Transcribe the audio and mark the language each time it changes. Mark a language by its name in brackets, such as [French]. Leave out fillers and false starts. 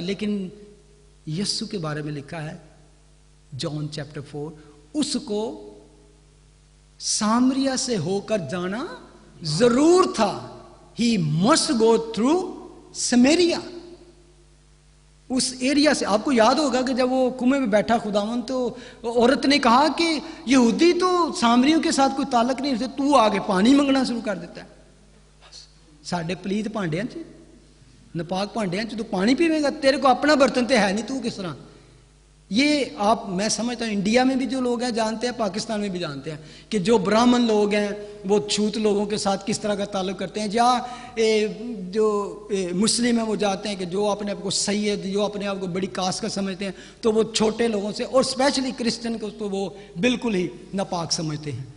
[Urdu] لیکن یسوع کے بارے میں لکھا ہے جان چیپٹر 4, اس کو سامریہ سے ہو کر جانا ضرور تھا. [English] He must go through Samaria. [Urdu] اس area سے, آپ کو یاد ہوگا کہ جب وہ کنویں میں بیٹھا خداوند تو عورت نے کہا کہ یہودی تو سامریوں کے ساتھ کوئی تعلق نہیں رکھتے, تو آگے پانی منگنا شروع کر دیتا ہے. [Punjabi] ساڈے پلیت پانڈیاں چ, نپاک پانڈیاں چ تو پانی پیوے گا, [Urdu] تیرے کو اپنا برتن تو ہے نہیں, تو کس طرح. یہ آپ, میں سمجھتا ہوں انڈیا میں بھی جو لوگ ہیں جانتے ہیں, پاکستان میں بھی جانتے ہیں کہ جو برہمن لوگ ہیں وہ چھوت لوگوں کے ساتھ کس طرح کا تعلق کرتے ہیں. یا جو مسلم ہیں وہ جانتے ہیں کہ جو اپنے آپ کو سید, جو اپنے آپ کو بڑی کاسٹ کا سمجھتے ہیں تو وہ چھوٹے لوگوں سے, اور اسپیشلی کرسچن کو تو وہ بالکل ہی ناپاک سمجھتے ہیں.